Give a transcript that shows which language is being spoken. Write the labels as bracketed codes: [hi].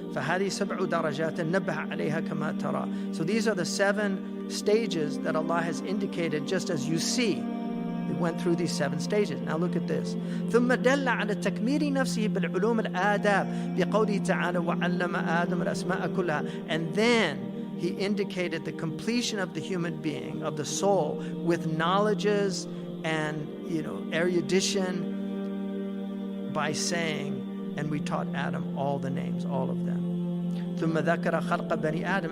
[ar] فهذه سبع درجات نبه عليها كما ترى. [en] So these are the 7 stages that Allah has indicated, just as you see. We went through these 7 stages. Now look at this. [ar] ثم دل على تكميل نفسه بالعلوم الآداب بقوله تعالى وعلم آدم الأسماء كلها. [en] And then he indicated the completion of the human being, of the soul, with knowledges and erudition by saying, and we taught Adam all the names, all of them. [ar] ثم ذكر خلق بني آدم.